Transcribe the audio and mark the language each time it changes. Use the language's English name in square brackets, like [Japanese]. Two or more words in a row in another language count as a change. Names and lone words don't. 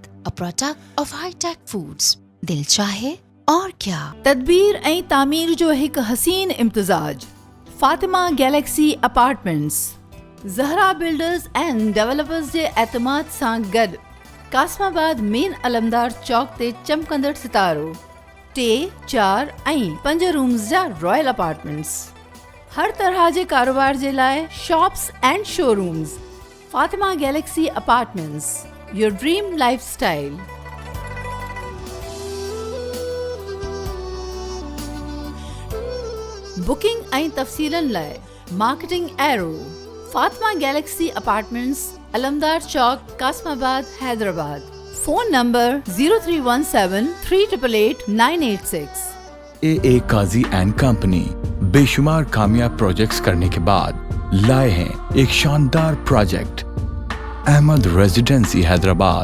[English] a product of Hi-Tech Foods. [Urdu] دل چاہے اور کیا. [Sindhi] तदबीर ऐं तामीर जो हिकु हसीन इम्तिजाज। फातिमा गैलेक्सी अपार्टमेंट्स ज़हरा बिल्डर्स एंड डेवलपर्स जे एतमाद सां गॾु कासमाबाद मेन अलमदार चौक ते चमकंदड़ सितारो 3, 4 ऐं 5 रूम्स जा रॉयल अपार्टमेंट्स। हर तरह जे कारोबार जे लाइ [English] shops and showrooms. [Sindhi] फातिमा गैलेक्सी अपार्टमेंट्स, [English] your dream lifestyle. [Sindhi] बुकिंग ऐं तफ़सीलन लाइ मार्केटिंग एरो फातिमा गैलेक्सी अपार्टमेंट्स, अलमदार चौक, कासमाबाद, हैदराबाद। फोन नंबर 0317388986। [Urdu] AA قاضی اینڈ کمپنی بے شمار کامیاب پروجیکٹس کرنے کے بعد لائے ہیں ایک شاندار پروجیکٹ احمد ریزیڈنسی حیدرآباد.